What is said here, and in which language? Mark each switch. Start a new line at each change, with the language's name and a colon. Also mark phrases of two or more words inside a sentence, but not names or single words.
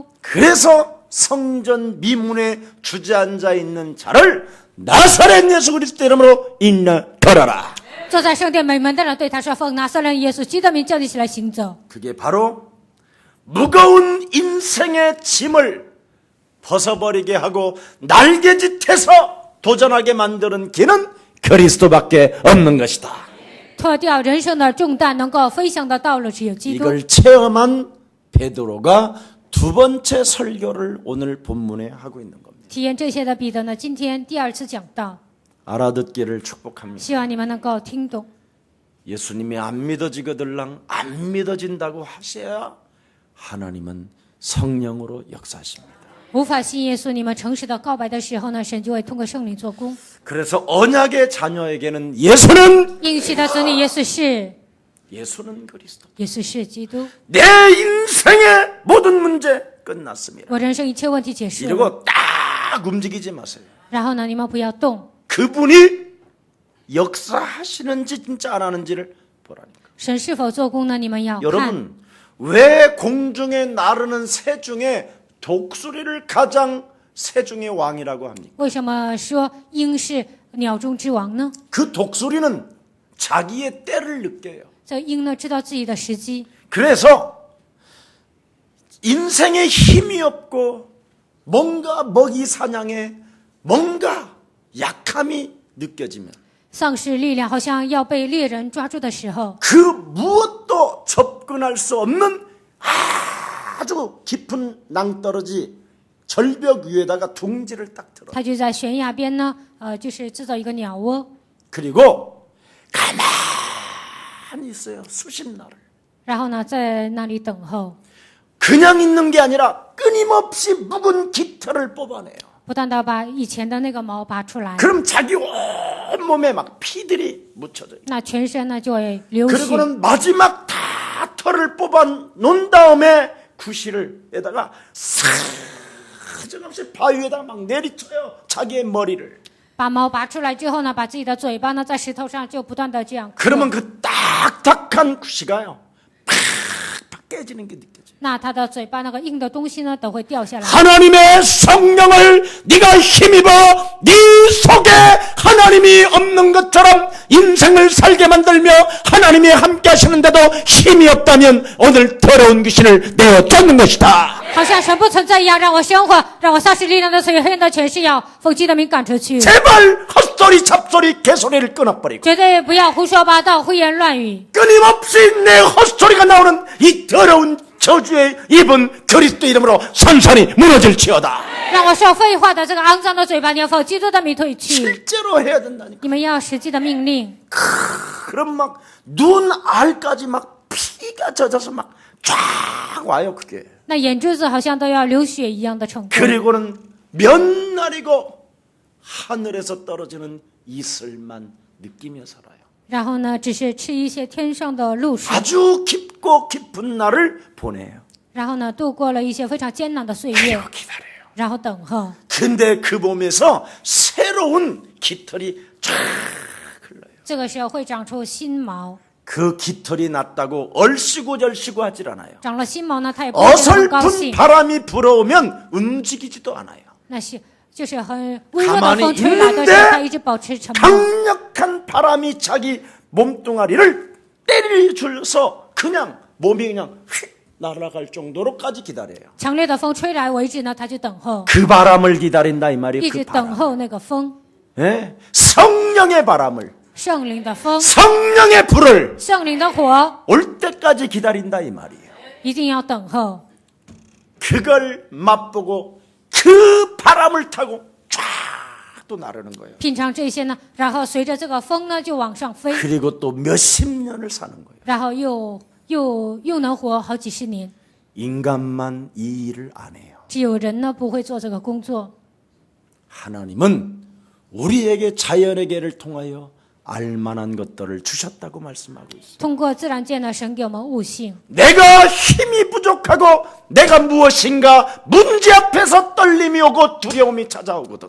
Korean: 그래서 성전 미문에 주저앉아 있는 자를 나사렛 예수 그리스도 이름으로 인나 걸어라.
Chinese: 坐在圣殿美门的人对他说：“奉拿撒勒耶稣基督的名叫你起来行走。”
Korean: 그게 바로 무거운 인생의 짐을 벗어버리게 하고 날개짓해서 도전하게 만드는 길은 그리스도밖에 없는 것이다.
Chinese: 脱掉人生的重担，能够飞翔的道路只有基督。
Korean: 이걸 체험한 베드로가 두 번째 설교를 오늘 본문에 하고 있는 겁니다.
Chinese: 体验这些的彼得呢，今天第二次讲道，
Korean: 알아듣기를 축복합니다.
Chinese: 希望你们能够听懂。
Korean: 예수님이 안 믿어지거들랑 안 믿어진다고 하셔야 하나님은 성령으로 역사하십니다.
Chinese: 无法信耶稣，你们诚实的告白的时候呢，神就会通过圣灵做工。
Korean: 그래서 언약의 자녀에게는 예수는
Chinese: 应许的子女，耶稣是，
Korean: 예수는 그리스도.
Chinese: 耶稣是基督。
Korean: 내 인생의 모든 문제 끝났습니다.
Chinese: 我人生一切问题结束了。
Korean: 이러고 딱 움직이지 마세요.
Chinese: 然后呢，你们不要动，
Korean: 그분이 역사하시는지 진짜 안 하는지를 보라니까.
Chinese: 神是否做工呢？你们要看。
Korean: 여러분, 왜 공중에 나르는 새 중에 독수리를 가장 새 중의 왕이라고 합니까?
Chinese: 为什么说鹰是鸟中之王呢？
Korean: 그 독수리는 자기의 때를 느껴요.
Chinese: 这鹰呢，知道自己的时机，
Korean: 그래서 인생에 힘이 없고 뭔가 먹이 사냥에 뭔가 약함이 느껴지면
Chinese: 丧失力量，好像要被猎人抓住的时候，
Korean: 그 무엇도 접근할 수 없는 아주 깊은 낭떠러지 절벽 위에다가 둥지를 딱 들어.
Chinese: 他就在悬崖边呢，就是制造一个鸟窝，
Korean: 그리고 가만히 있어요. 수십 날을.
Chinese: 然后呢，在那里等候，
Korean: 그냥 있는 게 아니라 끊임없이 묵은 깃털을 뽑아내요.
Chinese: 不断的把以前的那个毛拔出来，
Korean: 그럼 자기 온몸에 막 피들이 묻혀져요.
Chinese: 那全身呢就会流血。
Korean: 그리고는 마지막 다 털을 뽑아 놓은 다음에 구실에다가 사정없이 바위에다 막 내리쳐요. 자기의 머리를.
Chinese: 把毛拔出来之后呢，把自己的嘴巴呢在石头上就不断的这样。
Korean: 그러면 그 딱딱한 구시가요. 팍팍 깨지는 게 느껴져요.
Chinese: 那他的嘴巴那个硬的东西呢都会掉下来。
Korean: 하나님의 성령을 네가 힘입어 네 속에 하나님이 없는 것처럼 인생을 살게 만들며 하나님이 함께 하시는데도 힘이 없다면 오늘 더러운 귀신을 내어 쫓는 것이다.
Chinese: 好像神不存在一样，让我生活，让我丧失力量的所有黑暗的权势要奉基督的名赶出去。
Korean: 제발 헛소리 잡소리 개소리를 끊어버리고
Chinese: 绝对不要胡说八道、胡言乱语。
Korean: 끊임없이 내 헛소리가 나오는 이 더러운 저주의 입은 그리스도 이름으로 산산이 무너질지어다.
Chinese: 让我说废话的这个肮脏的嘴巴，你要奉基督的名退去。
Korean: 실제로 해야 된다니까.
Chinese: 你们要实际的命令。
Korean: 그럼 막 눈알까지 막 피가 젖어서 막 쫙 와요 그게.
Chinese: 那眼珠子好像都要流血一样的程度。
Korean: 그리고는 몇 날이고 하늘에서 떨어지는 이슬만 느끼며 살아요.
Chinese: 然后呢，只是吃一些天上的露水，
Korean: 아주 깊고 깊은 날을 보내요.
Chinese: 然后呢，度过了一些非常艰难的岁月，
Korean: 그리고 기다려요.
Chinese: 然后等候。
Korean: 근데 그 몸에서 새로운 깃털이 쫙 흘러요.
Chinese: 这个时候会长出新毛，
Korean: 그 깃털이 났다고 얼씨구절씨구 하질 않아요.
Chinese: 长了新毛呢，它也不会很高
Korean: 어설픈
Chinese: 兴，
Korean: 바람이 불어오면 움직이지도 않아요.
Chinese: 那些就是很微弱的
Korean: 가만히
Chinese: 风吹来的时候，他一直保持沉默。
Korean: 강력한 바람이 자기 몸뚱아리를 때려줘서 그냥 몸이 그냥 휙 날아갈 정도로까지 기다려요.
Chinese: 强烈的风吹来为止呢，他就等候，
Korean: 그 바람을 기다린다 이
Chinese: 一
Korean: 말이에요.
Chinese: 直
Korean: 그
Chinese: 等
Korean: 바람.
Chinese: 候那个风，
Korean: 예? 성령의 바람을,
Chinese: 圣灵的风，
Korean: 성령의 불을
Chinese: 圣灵的火，
Korean: 올 때까지 기다린다 이 말이에요.
Chinese: 一定要等候。
Korean: 그걸 맛보고 그 바람을 타고 쫙 또 나르는 거예요.
Chinese: 品尝这些呢，然后随着这个风呢就往上飞，
Korean: 그리고 또 몇십 년을 사는 거예요.
Chinese: 然后又能活好几十年。
Korean: 인간만 이 일을 안 해요.
Chinese: 只有人呢不会做这个工作。
Korean: 하나님은 우리에게 자연의 계를 통하여 알만한 것들을 주셨다고 말씀하고 있어요.
Chinese: 通过自然界呢，神给我们悟性。
Korean: 내가 힘이 부족하고 내가 무엇인가 문제 앞에서 떨림이 오고 두려움이 찾아오거든.